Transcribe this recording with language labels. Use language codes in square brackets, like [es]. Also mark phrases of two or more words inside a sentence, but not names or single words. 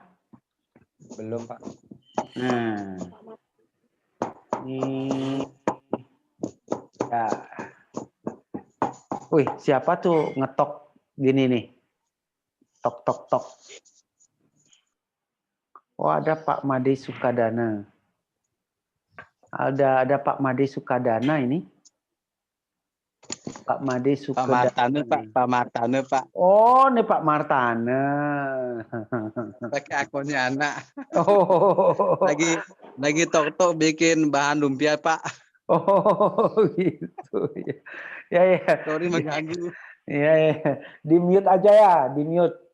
[id] Belum, Pak. Nah, ini ya. Wih, siapa tuh ngetok gini nih? Tok tok tok. Oh, ada Pak Made Sukadana. Ada Pak Made Sukadana ini. Pak Made Sukadana. Pak Martane, Pak. Oh, ini Pak Martane. Pakai akunnya anak. Oh. Lagi tok-tok bikin bahan lumpia, Pak. Oh, gitu. Ya. Sorry mengganggu. Ya. Di mute aja ya, di mute.